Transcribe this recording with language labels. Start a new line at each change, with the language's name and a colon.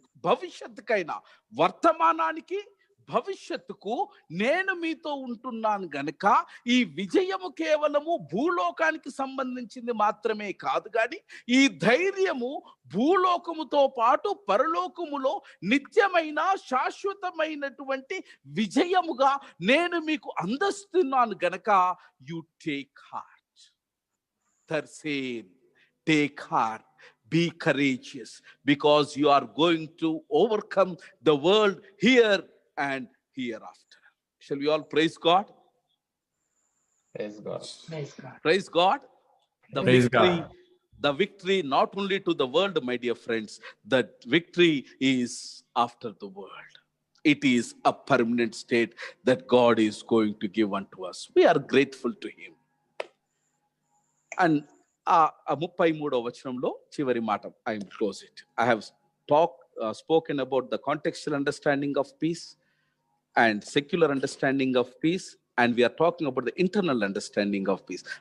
Telugu: భవిష్యత్తుకైనా, వర్తమానానికి భవిష్యత్తుకు నేను మీతో ఉంటున్నాను గనక ఈ విజయము కేవలము భూలోకానికి సంబంధించింది మాత్రమే కాదు, కానీ ఈ ధైర్యము భూలోకముతో పాటు పరలోకములో నిత్యమైన శాశ్వతమైనటువంటి విజయముగా నేను మీకు అందిస్తున్నాను గనక
English: You take heart.
Telugu: థర్సేన్, take heart,
English: Be courageous because you are going to overcome the world here and hereafter. Shall we all praise God? Praise God. Praise God. Praise God. The victory not only to the world, my dear friends, the victory is after the world. It is a permanent state that God is going to give unto us. We are grateful to him. And
Telugu: ఆ 33వ వచనంలో చివరి మాట,
English: I will close it. I have spoken about the contextual understanding of peace and secular understanding of peace, and we are talking about the internal understanding of peace.